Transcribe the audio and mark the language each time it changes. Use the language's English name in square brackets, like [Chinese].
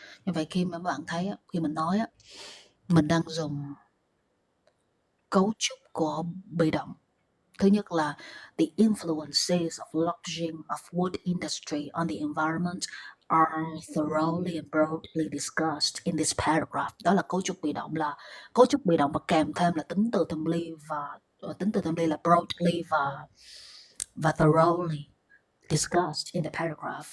[Vietnamese] Như vậy khi mà các bạn thấy khi mình nói mình đang dùng cấu trúc của bị động. Thứ nhất là [English] the influences of blockchain of wood industry on the environment are thoroughly and broadly discussed in this paragraph. [Vietnamese] Đó là cấu trúc bị động, và kèm thêm là tính từ thâm ly là broadly và [English] thoroughly discussed in the paragraph.